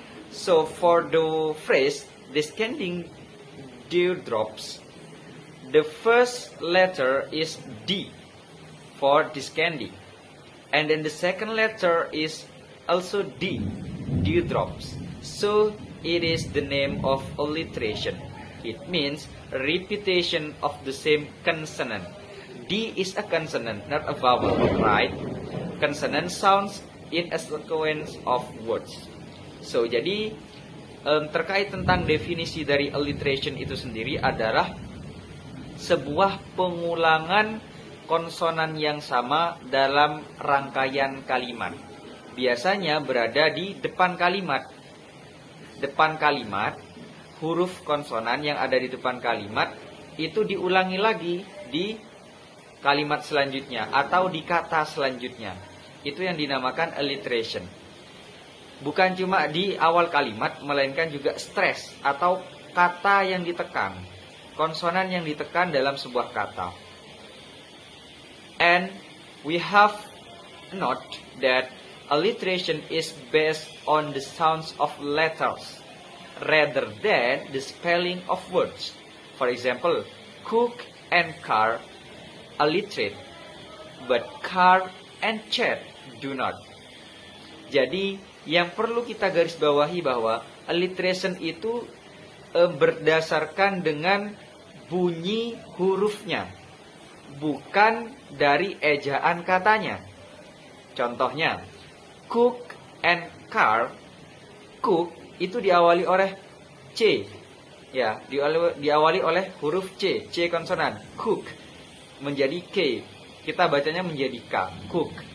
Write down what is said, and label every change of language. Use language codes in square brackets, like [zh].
[en] So for the phrase descending dewdrops, the first letter is D for descending, and then the second letter is also D, dewdrops. So it is the name of alliteration. It means repetition of the same consonant. D is a consonant, not a vowel, right? Consonant sounds in a sequence of words. [id] So jadi terkait tentang definisi dari alliteration itu sendiri adalah sebuah pengulangan konsonan yang sama dalam rangkaian kalimat. Biasanya berada di depan kalimat. Depan kalimat, huruf konsonan yang ada di depan kalimat itu diulangi lagi di kalimat selanjutnya atau di kata selanjutnya. Itu yang dinamakan alliteration. Bukan cuma di awal kalimat, melainkan juga stress atau kata yang ditekan, konsonan yang ditekan dalam sebuah kata. [en] And we have note that alliteration is based on the sounds of letters rather than the spelling of words. For example, cook and car alliterate, but car and chat do not. [id] Jadi yang perlu kita garis bawahi bahwa alliteration itu berdasarkan dengan bunyi hurufnya, bukan dari ejaan katanya. Contohnya, [en] cook and car, [id] cook itu diawali oleh C, ya, diawali oleh huruf C, C konsonan. Cook menjadi K, kita bacanya menjadi K, cook.